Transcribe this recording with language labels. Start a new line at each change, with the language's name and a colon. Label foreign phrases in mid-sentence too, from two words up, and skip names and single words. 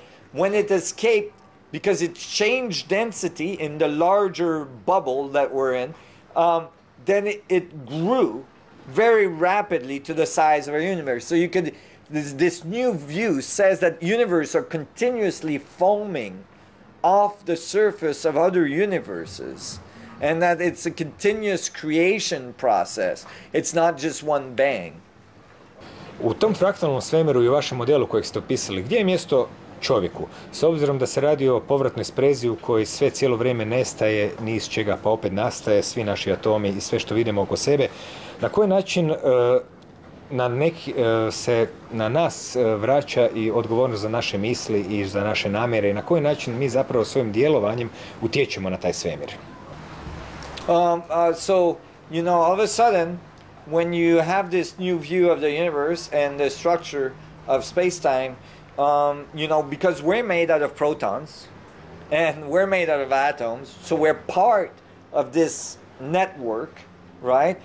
English: When it escaped, because it changed density in the larger bubble that we're in, then it grew very rapidly to the size of our universe. So you could, this new view says that universes are continuously foaming off the surface of other universes, and that it's a continuous creation process. It's not just one bang.
Croatian: U tom fraktalnom svemiru i u vašem modelu kojeg ste opisali, gdje je mjesto čovjeku? S obzirom da se radi o povratnoj sprezi u kojoj sve cijelo vrijeme nestaje, ni iz čega pa opet nastaje, svi naši atomi i sve što vidimo oko sebe, na koji način se na nas vraća i odgovornost za naše misli i za naše namjere i na koji način mi zapravo svojim djelovanjem utječemo na taj svemir?
English: So, you know, all of a sudden, when you have this new view of the universe and the structure of space-time, you know, because we're made out of protons and we're made out of atoms, so we're part of this network, right?